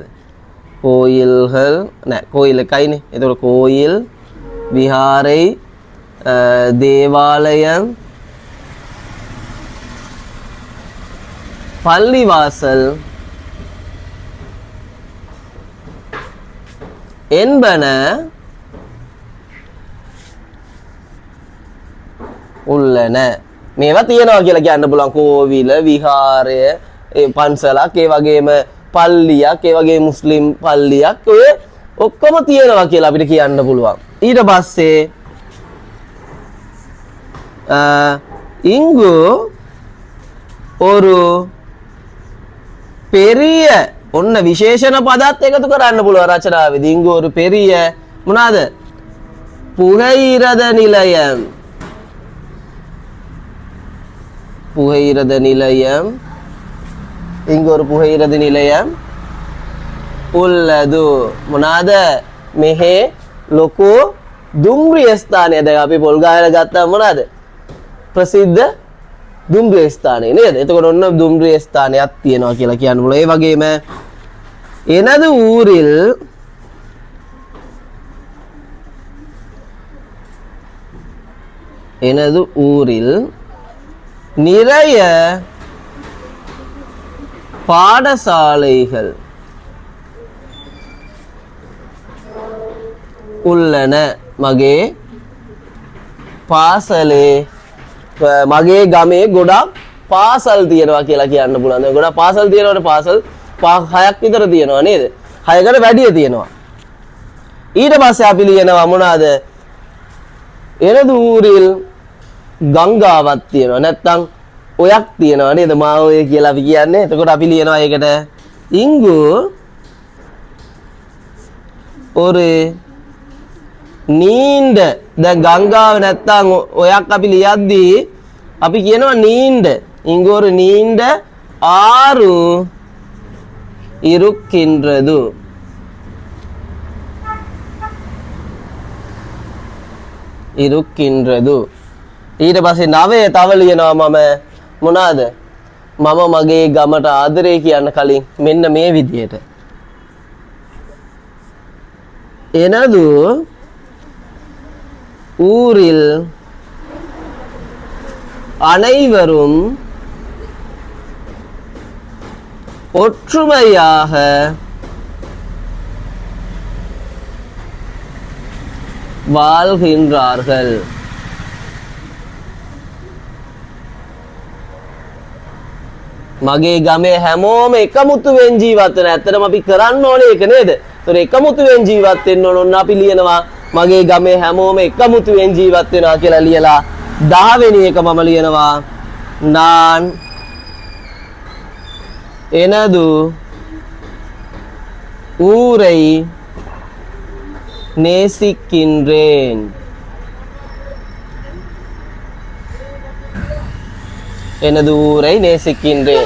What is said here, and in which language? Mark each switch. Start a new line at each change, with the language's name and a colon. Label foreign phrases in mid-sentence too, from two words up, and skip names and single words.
Tamil: கோயில்கள் නෑ கோயில் එකයිනේ. එතකොට கோயில்
Sinhala: විහාරයි දේවාලயம்
Tamil: பள்ளிவாசல் என்பன உள்ளன.
Sinhala: මේවා තියෙනවා කියලා කියන්න පුළුවන්. කෝවිල, විහාරය, පන්සලක්, ඒ වගේම පල්ලියක්, ඒ වගේ මුස්ලිම් පල්ලියක්, ඔය ඔක්කොම තියෙනවා කියලා අපිට කියන්න පුළුවන්. ඊට පස්සේ
Tamil: இங்கு ஒரு பெரிய
Sinhala: ඔන්න විශේෂණ පදත් එකතු කරන්න පුළුවන් රචනාවේදී.
Tamil: இங்கு ஒரு பெரிய මොනවාද? புகையிரத நிலையம். புகையிரத நிலையம். இங்கு ஒரு புகையிரத நிலையம் உள்ளது.
Sinhala: මොනවාද? මෙහි ලොකු දුම්රිය ස්ථානය. දැන් අපි පොල්ගහවෙල ගත්තා මොනවාද? ප්‍රසිද්ධ දුම්රිය ස්ථානය නේද? එතකොට ඔන්න දුම්රිය ස්ථානයක් තියෙනවා කියලා කියන්න පුළුවන්. ඒ වගේම
Tamil: எனது ஊரில் நிறைய பாடசாலைகள் உள்ளன.
Sinhala: මගේ පාසලේ මගේ ගමේ ගොඩක් පාසල් තියෙනවා කියලා කියන්න පුළුවන්. දැන් ගොඩක් පාසල් තියෙනවට පාසල් 6ක් විතර තියෙනවා නේද? 6කට වැඩිය තියෙනවා. ඊට පස්සේ අපි ලියනවා මොනවාද?
Tamil: எனது ஊரில்
Sinhala: ගංගාවක් තියෙනවා. නැත්තම් ඔයක් තියෙනවා නේද? මාඔය කියලා අපි කියන්නේ. එතකොට අපි ලියනවා ඒකට
Tamil: இங்கு ஒரு நீண்ட
Sinhala: දැන් ගංගාව නැත්තම් ඔයක් අපි ලියද්දී අපි කියනවා
Tamil: நீண்ட இங்கு ஒரு நீண்ட ஆறு இருக்கின்றது.
Sinhala: ඊට පස්සේ නවය තව ලියනවා මම මොනවාද? මම මගේ ගමට ආදරේ කියන්න කලින් මෙන්න මේ විදියට.
Tamil: எனது ஊரில் அனைவரும் ஒற்றுமையாக வாழ்கின்றார்கள்.
Sinhala: මගේ ගමේ හැමෝම එකමුතුවෙන් ජීවත් වෙන. ඇත්තටම අපි කරන්න ඕනේ ඒක නේද? ඒතර එකමුතුවෙන් ජීවත් වෙන්න ඕන අපි ලියනවා මගේ ගමේ හැමෝම එකමුතුවෙන් ජීවත් වෙනවා කියලා ලියලා 10 වෙනි එක මම ලියනවා
Tamil: நான் எனது ஊரை நேசிக்கின்றேன். எனது ஊரை நேசிக்கின்றேன்.